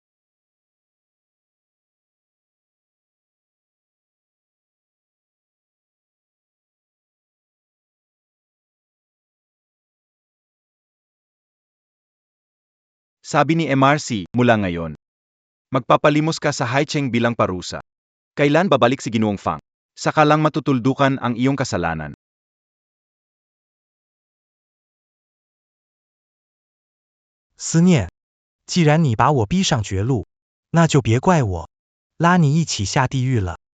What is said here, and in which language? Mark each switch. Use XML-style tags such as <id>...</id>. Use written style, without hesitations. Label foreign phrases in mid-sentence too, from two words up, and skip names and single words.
<tl>sabi ni MRC, mula ngayon. Magpapalimos ka sa Haicheng bilang parusa. Kailan babalik si Ginoong Fang? Saka lang matutuldukan ang iyong kasalanan.</tl> <zh>思念，既然你把我逼上绝路，那就别怪我，拉你一起下地狱了。</zh>